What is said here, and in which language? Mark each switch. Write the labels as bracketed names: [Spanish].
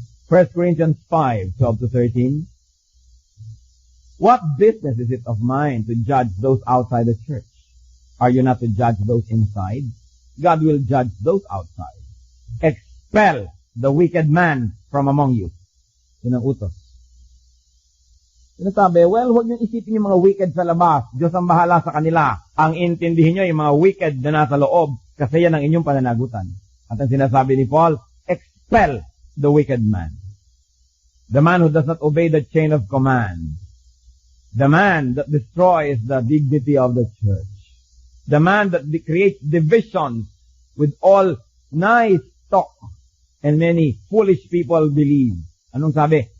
[English] 1 Corinthians 5:12 to 13. What business is it of mine to judge those outside the church? Are you not to judge those inside? God will judge those outside. Expel the wicked man from among you. [Filipino] Yun ang utos. Sinasabi, well, huwag niyong isipin yung mga wicked sa labas. Diyos ang bahala sa kanila. Ang intindihin niyo yung mga wicked na nasa loob kasi yan ang inyong pananagutan. At ang sinasabi ni Paul, [English] expel the wicked man. The man who does not obey the chain of command. The man that destroys the dignity of the church. The man that creates divisions with all nice talk and many foolish people believe. [Filipino] Anong sabi?